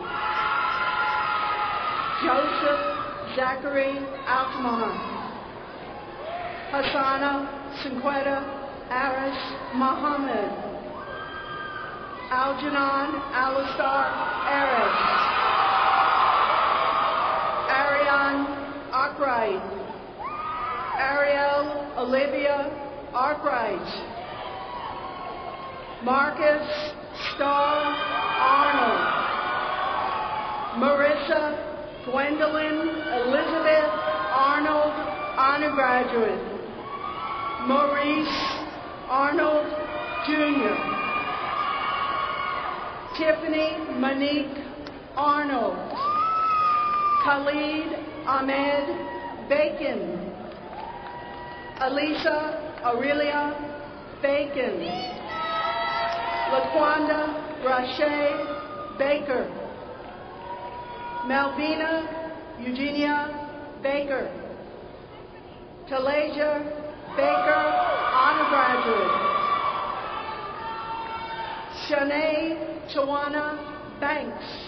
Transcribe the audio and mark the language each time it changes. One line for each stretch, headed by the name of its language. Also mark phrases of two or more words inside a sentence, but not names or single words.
English: Joseph Zachary Altamar, Hassana Cinquetta Aris Muhammad, Algernon Alistar Aris, Ariane Arkwright, Ariel Olivia Arkwright, Marcus Starr Arnold, Marissa Gwendolyn Elizabeth Arnold, honor graduate, Maurice Arnold, Jr., Tiffany Monique Arnold, Khalid Ahmed Bacon, Alisa Aurelia Bacon, Laquanda Rashay Baker, Malvina Eugenia Baker, Talasia Baker, honor graduate, Shanae Tawana Banks,